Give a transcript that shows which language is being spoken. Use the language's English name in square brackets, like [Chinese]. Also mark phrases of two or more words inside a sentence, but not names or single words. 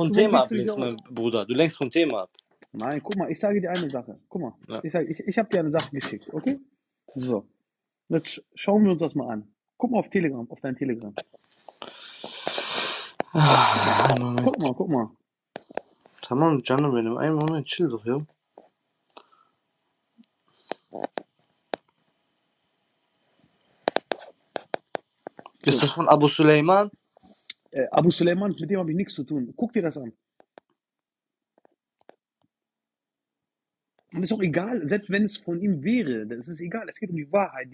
[German] vom warum Thema regst du dich ablenkst, auf? mein Bruder. Du lenkst vom Thema ab. Nein, guck mal, ich sage dir eine Sache. Guck mal, Ja. ich habe dir eine Sache geschickt, okay? So, jetzt schauen wir uns das mal an. Guck mal auf Telegram, auf dein Telegram. Guck mal. [Turkish] Tamam canım benim. [German] Einen Moment, chill doch, ja. Ist das von Abu Suleiman? Abu Suleiman, mit dem habe ich nichts zu tun. Guck dir das an. Und ist auch egal, selbst wenn es von ihm wäre, das ist egal, es geht um die Wahrheit.